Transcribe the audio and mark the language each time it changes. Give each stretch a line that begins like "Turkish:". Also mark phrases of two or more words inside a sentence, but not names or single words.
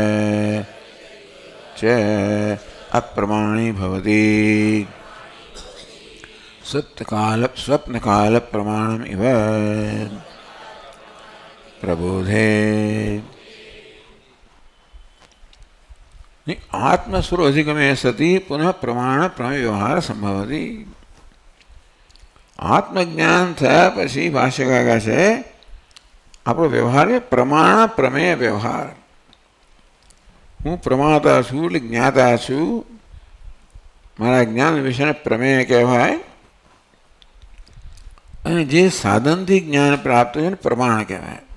Sanskrit: ચ અપ્રમાણી ભવતિ સ્વપ્નકાલ પ્રમાણમ ઇવ પ્રબોધે. आत्मस्वरूप अधिगमे सती पुनः प्रमाण प्रमेय व्यवहार संभवती।
Gujarati: આત્મજ્ઞાન થયા પછી ભાષ્યકાર કહે છે આપણો વ્યવહાર એ પ્રમાણ પ્રમેય વ્યવહાર। હું પ્રમાતા છું એટલે જ્ઞાતા છું, મારા જ્ઞાન વિશેને પ્રમેય કહેવાય, અને જે સાધનથી જ્ઞાન પ્રાપ્ત છે ને પ્રમાણ કહેવાય।